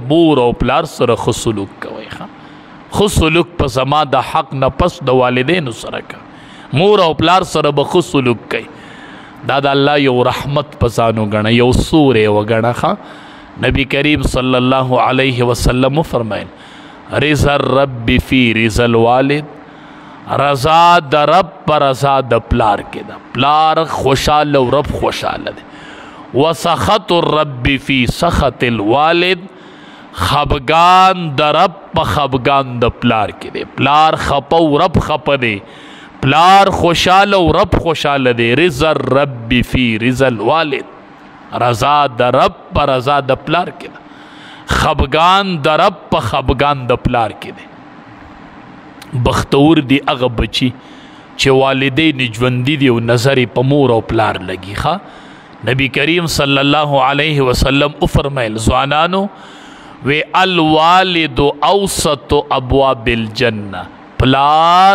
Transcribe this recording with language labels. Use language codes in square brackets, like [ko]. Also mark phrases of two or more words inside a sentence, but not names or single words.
[ps] مور او پلار سره ښه سلوک کوئ ښه سلوک په زما د حق نه پس د والدینو سره کوئ مور او پلار سره به ښه سلوک کوئ دا د الله یو رحمت په ځان وګڼه یو سور یې وګڼه ښه نبی کریم [ar] صلی الله علیه وسلم [ps] وفرمیل [ar] رضا الرب فی رضا الوالد [ps] رضا د رب پر رضا د پلار کې ده پلار خوشحاله او رب خوشحاله ده [ar] وسخط الرب فی سخط الوالد [ps] خفګان د رب په خفګان د پلار کې ده پلار خپه او رب خپه دی پلار خوشحاله او رب خوشحاله دی [ar] رضا الرب فی رضا الوالد [ps] رضا د رب په رضا د پلار کې ده خفګان د رب په خفګان د پلار کې ده بختور دی هغه بچی چې والدین ژوندي دي او نظر په مور او پلار لګي ښه نبی کریم [ar] صلی الله علیه وسلم [ps] وفرمیل ځوانانو وی [ar] الوالد اوسط ابواب الجنه [ps] پلار